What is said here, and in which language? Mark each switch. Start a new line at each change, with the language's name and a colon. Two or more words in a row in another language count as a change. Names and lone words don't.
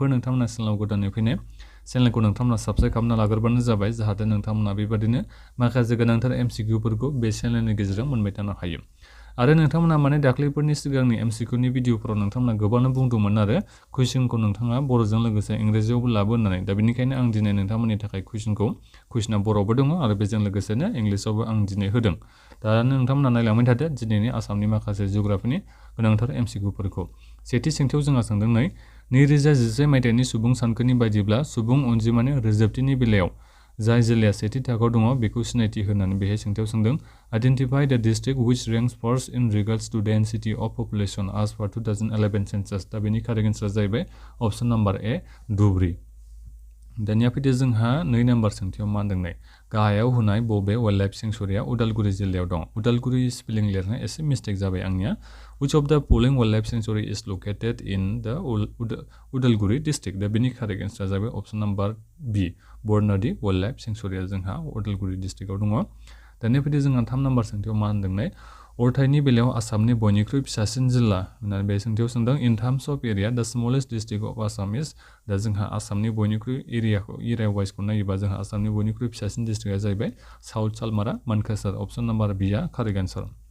Bodo: नोंथांमोना चेनेलाव गोदानै फैनाय चेनेलखौ नोंथांमोना साबस्क्राइब खालामना लाग्रोबानो जाबाय जाहाथे नोंथांमोना बेबादिनो माखासे गोनांथार एमसिकिउफोरखौ बे चेनेलनि गेजेरजों मोनबाय थानो हायो आरो नोंथांमोना माने दाख्लैफोरनि सिगांनि एमसिकिउनि भिडिअफोराव नोंथांमोना गोबांनो बुंदोंमोन आरो कुइसनखौ नोंथाङा बर'जों लोगोसे इंराजियावबो लाबो होननानै दा बेनिखायनो आं दिनै नोंथांमोननि थाखाय कुइसना बर'बो दङ आरो बेजों लोगोसेनो इंलिसावबो आं दिनै होदों दा नोंथांमोना नायलांबाय थादो दिनैनि आसामनि माखासे जिअग्राफिनि गोनांथार एमसिकिउफोरखौ सेथि सोंथियाव जोंहा सोंदों 2011 मायथाइनि सुबुं सानखोनि बायदिब्ला सुबुं अनजिमानि रोजोबथिनि बेलायाव जाय जिल्लाया सेथि थाखोआव दङ बेखौ सिनायथि होनानै बेहाय सोंथियाव सोंदों
English: identify the district which ranks first in regards to density of population as per 2011 census
Bodo: दा बेनि
English: correct answer
Bodo: जाहैबाय
English: option number A
Bodo: धुबरी दानिया फैदो जोंहा 2 नाम्बार सोंथियाव मा होनदों गाहायाव होनाय बबे
English: wild life
Bodo: सेंचुरिया उदालगुरि जिल्लायाव दं उदालगुरि स्पेलिं लिरनाया एसे मिस्टेक जाबाय आंनिया
English: which of the following wildlife sanctuary is located in the
Bodo: Udalguri district दा बेनि
English: correct answer
Bodo: जाबाय
English: option number B
Bodo: बरनाडी
English: wild life
Bodo: सेंचुरिया जोंहा उदालगुरि डिस्ट्रिक्टआव दङ दानिया फैदो जोंहा 3 नाम्बार सोंथियाव मा होनदों अरथाइनि बेलायाव आसामनि बयनिख्रुइ फिसासिन जिल्ला होननानै बे सोंथियाव सोंदों
English: in terms of area the smallest district of Assam is
Bodo: दा जोंहा आसामनि बयनिख्रुइ
English: area wise
Bodo: नायोबा जोंहा आसामनि बयनिख्रुइ फिसासिन डिस्ट्रिक्टआ जाहैबाय साउथ सालमारा मानकासार
English: option number B
Bodo: आ
English: correct answer